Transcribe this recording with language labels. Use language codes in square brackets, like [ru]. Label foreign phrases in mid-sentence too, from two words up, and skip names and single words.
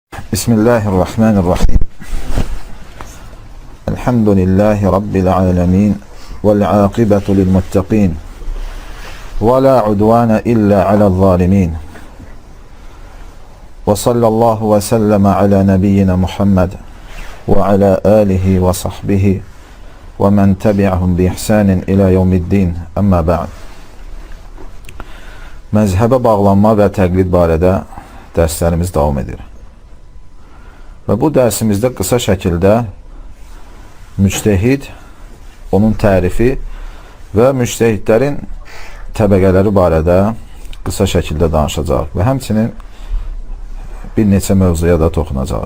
[ar] بسم الله الرحمن الرحيم. الحمد لله رب العالمين. والعاقبة للمتقين. ولا عدوان إلا على الظالمين. وصلى الله وسلم على نبينا محمد وعلى آله وصحبه ومن تبعهم بإحسان إلى يوم الدين. أما بعد. [az] Məzhəbə bağlanma və təqlid barədə dərslərimiz davam edir. Və bu dərsimizdə qısa şəkildə müctəhid, onun tərifi və müctəhidlərin təbəqələri barədə qısa şəkildə danışacaq və həmçinin bir neçə mövzuya da toxunacaq.